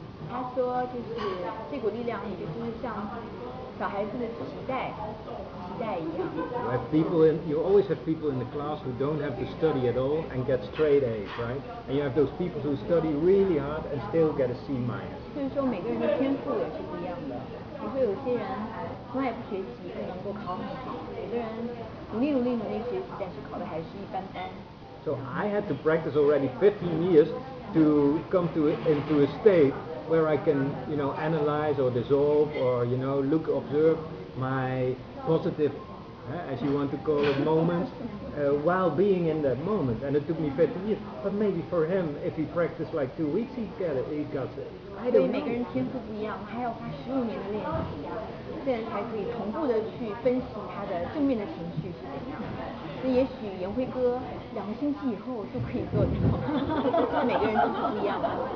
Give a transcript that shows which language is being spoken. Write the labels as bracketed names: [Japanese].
[Chinese] 他说就是这股力量，也就是像小孩子的脐带一样。 [English] You always have people in the class who don't have to study at all and get straight A's, right? And you have those people who study really hard and still get a C-. [Chinese] 所以说每个人的天赋也是不一样的。你会有些人从来不学习，就能够考很好；有的人努力学习，但是考的还是一般般。 [English] So I had to practice already 15 years to come into a state where I can, analyze or dissolve or, observe my positive, as you want to call it, moments while being in that moment. And it took me 15 years. But maybe for him, if he practiced like 2 weeks, he got it. I [Chinese] 所以 [English] don't [Chinese] 每个 [English] know. [Chinese] 人天赋不一样，还要花15年的练习，这样才可以同步的去分析他的正面的情绪是怎样。那也许颜辉哥2个星期以后就可以做到，每个人都是不一样的。